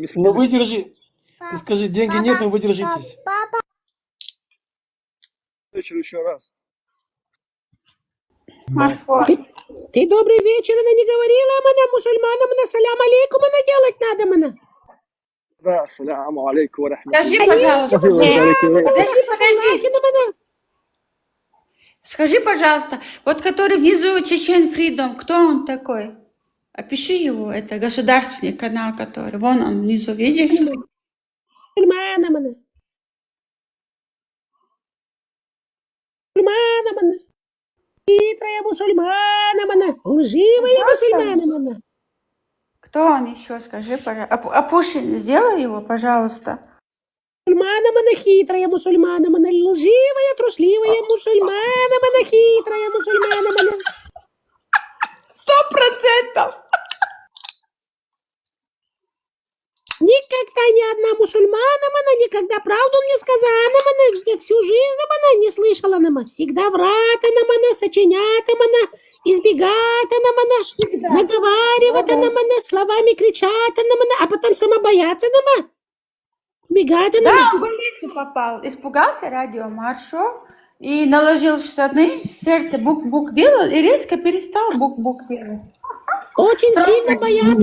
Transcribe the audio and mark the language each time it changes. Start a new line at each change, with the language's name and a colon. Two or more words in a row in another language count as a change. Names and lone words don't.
Russian: Ну выдержи. Ты скажи, деньги нет, но вы держитесь. Еще раз. Ты добрый вечер, она не говорила мана мусульманам на
Arabic: السلام عليكم
Russian: она делать надо мана. Да,
Arabic: السلام عليكم و
Russian: Скажи,
Arabic: рахматуллах.
Russian: пожалуйста, подожди. Скажи, пожалуйста, вот который внизу Чечен Фридом, кто он такой? Опиши его, это государственный канал, который, вон он внизу, видишь? Мусульмана мана. Мусульмана мана. Хитрая мусульмана мана. Лживая мусульмана мана. Кто он еще, скажи, пожалуйста. Опушин, сделай его, пожалуйста. Мусульмана мана хитрая мусульмана мана. Лживая, трусливая мусульмана мана хитрая мусульмана мана. 100%! Никогда ни одна мусульмана мана, никогда правду не сказала мана, я всю жизнь мана не слышала нама. Всегда врата на мана, сочинята мана, избегата на мана, наговаривата на мана, словами кричата на мана, а потом сама бояться нама. Убегата на Да, мана. он в больницу попал. Испугался радиомаршу и наложил штаны, сердце бук-бук делал и резко перестал бук-бук делать. Очень сильно боятся